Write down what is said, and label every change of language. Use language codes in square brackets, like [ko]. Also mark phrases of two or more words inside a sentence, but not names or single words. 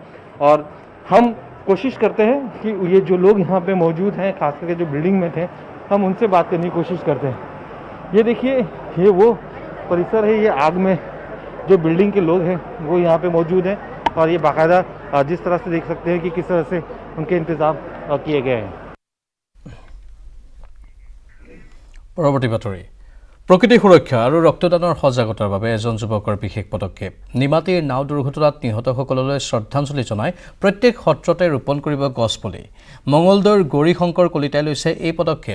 [hi] और हम कोशिश करते हैं कि ये जो लोग यहाँ पे मौजूद हैं, खास करके जो बिल्डिंग में थे, हम उनसे बात करने की कोशिश करते हैं। ये देखिए, ये वो परिसर है, ये आग में जो बिल्डिंग के लोग हैं वो यहाँ पे मौजूद हैं और ये बाकायदा जिस तरह से देख सकते हैं कि किस तरह से उनके इंतजाम किए गए हैं। [as] পৰৱৰ্তী বাতৰি। প্ৰকৃতি সুৰক্ষা আৰু ৰক্তদানৰ সজাগতাৰ বাবে এজন যুৱকৰ বিশেষ পদক্ষেপ। নিমাতীৰ নাও দুৰ্ঘটনাত নিহতসকললৈ শ্ৰদ্ধাঞ্জলি জনাই প্ৰত্যেক সত্ৰতে ৰোপণ কৰিব গছপুলি। মঙলদৈৰ গৌৰীশংকৰ কলিতাই লৈছে এই পদক্ষেপ।